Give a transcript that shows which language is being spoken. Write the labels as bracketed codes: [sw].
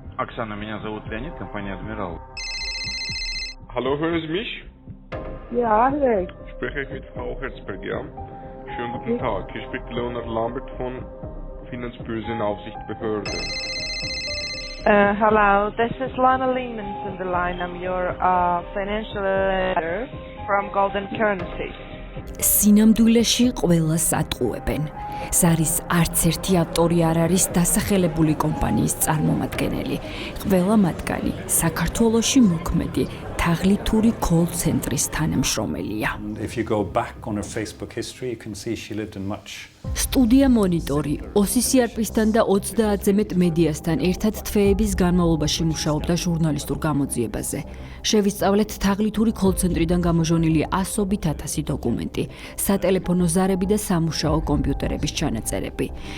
[ru] Оксана, меня зовут Леонид, компания «Адмирал». [de] Hallo, hören Sie mich? Ja, Alex. Spreche ich mit Frau Herzberg, ja? Schönen guten Tag. Hier spricht Leonard Lambert von Finanzbörsenaufsichtsbehörde. [en] Hello, this is Lana Lehman's in the line. I'm your financial advisor from Golden Currencies. [ka] სინამდვილეში ყველას ატყუებენ. ზარის არც ერთი ავტორი არ არის დასახელებული კომპანიის წარმომადგენელი. ყველა მათგანი საქართველოში მოქმედი თაღლითური კოლ-ცენტრის თანამშრომელია. [en] If you go back on her Facebook history, you can see she lived in much. [ka] სტუდია მონიტორი OCCRP-სთან და 30-ზე მეტ მედიასთან ერთად თვეების განმავლობაში მუშაობდა ჟურნალისტურ გამოძიებაზე. შევისწავლეთ თაღლითური კოლ-ცენტრიდან გამოჟონილი ასობით ათასი დოკუმენტი, სატელეფონო ზარები და სამუშაო კომპიუტერების ჩანაწერები.